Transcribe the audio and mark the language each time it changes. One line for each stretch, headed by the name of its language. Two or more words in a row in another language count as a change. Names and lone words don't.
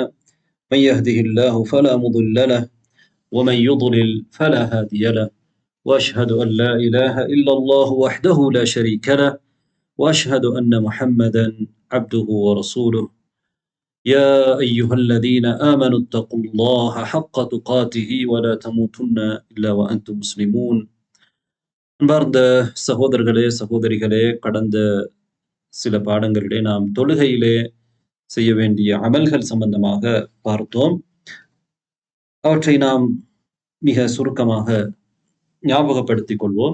Arabic: من يهده الله فلا مضل له ومن يضلل فلا هادي له، وأشهد أن لا إله إلا الله وحده لا شريك له، وأشهد أن محمدا عبده ورسوله. يا أيها الذين آمنوا اتقوا الله حق تقاته ولا تموتن إلا وأنتم مسلمون.
Tamil: அன்பார்ந்த சகோதரர்களே சகோதரிகளே, கடந்த சில பாடங்களிலே நாம் தொழுகையிலே செய்ய வேண்டிய அமல்கள் சம்பந்தமாக பார்த்தோம். அவற்றை நாம் மிக சுருக்கமாக ஞாபகப்படுத்திக் கொள்வோம்.